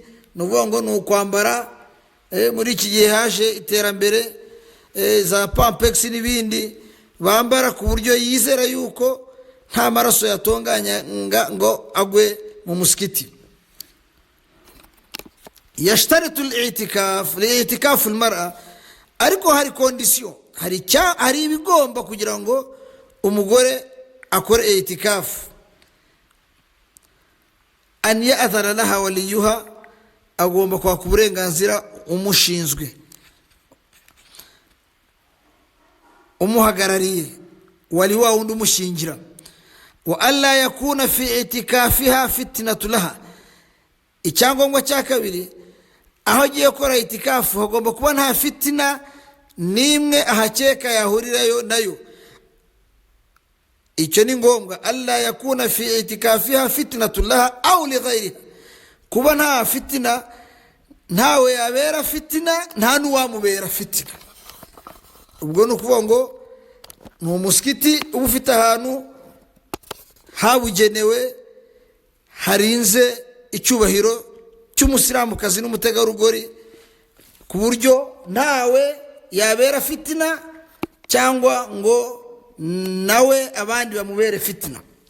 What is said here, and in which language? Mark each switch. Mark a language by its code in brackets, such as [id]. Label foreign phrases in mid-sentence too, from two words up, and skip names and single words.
[rw] Ni ukuvuga ngo ni ukwambara, muri iki gihe haje iterambere, za pampex n'ibindi bambara ku buryo yizera yuko nta maraso yatonganya ngo agwe mu musigiti. [ar] يشترط الاعتكاف لاعتكاف المرأة, [rw] ariko hari condition, hari ibigomba kugira ngo umugore akore i'tikaf. [ar] أن يأذن لها وليها, [rw] agomba kwaka uburenganzira umushinzwe, umuhagarariye, wali wa wundi umushingira. [ar] وألا يكون في اعتكافها فتنة لها, [rw] icyangombwa cya kabiri, aho agiye gukora itikafu hagomba kuba nta fitina n'imwe ahakeka yahurirayo nayo. Icyo ni ngombwa. [ar] ألا يكون في اعتكافها فتنة لها أو لغيرها, [rw] kuba nta fitina, ntawe yabera fitina, nta n'uwamubera fitina. Ubwo ni ukuvuga ngo ni umusigiti uba ufite ahantu habugenewe harinze icyubahiro cy'umusilamukazi n'umutegarugori, ku buryo ntawe yabera fitina cyangwa ngo nawe abandi bamubere fitina.